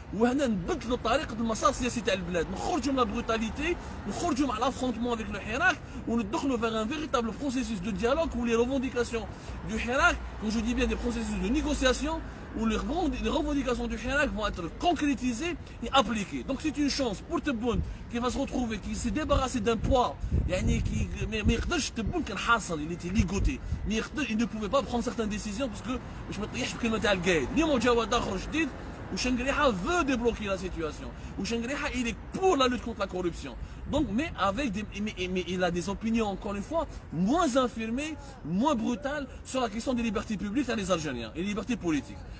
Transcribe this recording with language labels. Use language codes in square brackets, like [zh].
[ar] وهنا نبدلوا طريقه المسار السياسي تاع البلاد، نخرجوا من لا بروتاليتي، نخرجوا مع لافرونتمون [fr] avec le حراك [ar] وندخلوا [fr] vers un véritable processus de dialogue où les revendications du Hirak, quand je dis bien des processus de négociation, où les revendications du Hirak vont être concrétisées et appliquées. Donc c'est une chance pour Tebboune qui va se retrouver, qui s'est débarrassé d'un poids, mais Tebboune [ar] كان حاصل، [fr] il était ligoté, mais il ne pouvait pas prendre certaines décisions parce que [ar] باش ما تطيحش بكلمه تاع القايد. اليوم جا واحد اخر جديد وشنقريحه [fr] veut débloquer la situation. وشنقريحه il est pour la lutte contre la corruption. Donc, mais il a des opinions, encore une fois, moins infirmées, moins brutales sur la question des libertés publiques à les Algériens et les libertés politiques.